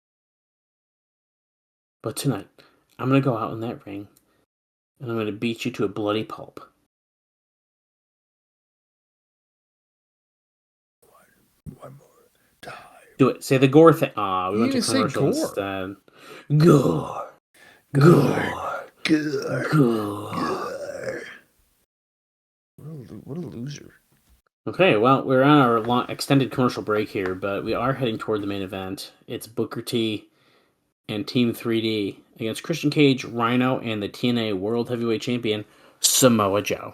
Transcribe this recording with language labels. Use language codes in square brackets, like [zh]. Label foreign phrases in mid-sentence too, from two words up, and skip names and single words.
[en] But tonight, I'm going to go out in that ring, and I'm going to beat you to a bloody pulp. One more time. Do it. Say the gore thing. We went to didn't say commercial gore. instead. Gore. Gore. Gore. Gore. What a loser. Okay, well, we're on our long, extended commercial break here, but we are heading toward the main event. It's Booker T and Team 3D against Christian Cage, Rhino, and the TNA World Heavyweight Champion, Samoa Joe.